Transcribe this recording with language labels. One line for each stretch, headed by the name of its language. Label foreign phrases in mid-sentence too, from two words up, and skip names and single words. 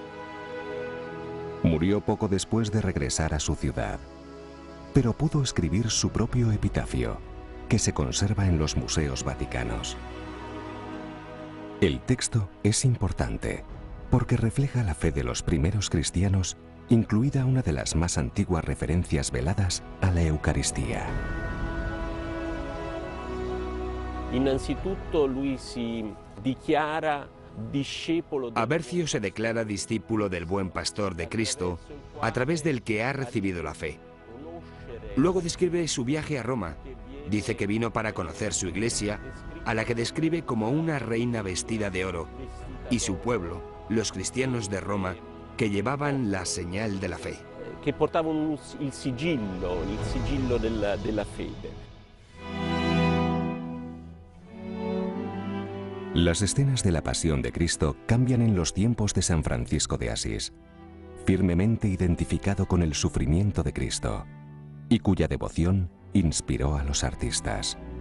Spanish: Murió poco después de regresar a su ciudad, pero pudo escribir su propio epitafio, que se conserva en los museos vaticanos. El texto es importante porque refleja la fe de los primeros cristianos, incluida una de las más antiguas referencias veladas a la Eucaristía.
Italian: Innanzitutto lui si dichiara
Spanish: Abercio se declara discípulo del buen pastor de Cristo, a través del que ha recibido la fe. Luego describe su viaje a Roma. Dice que vino para conocer su iglesia, a la que describe como una reina vestida de oro, y su pueblo, los cristianos de Roma, que llevaban la señal de la fe. Que portaban el
Italian: sigillo della fede.
Spanish: Las escenas de la Pasión de Cristo cambian en los tiempos de San Francisco de Asís, firmemente identificado con el sufrimiento de Cristo, y cuya devoción inspiró a los artistas.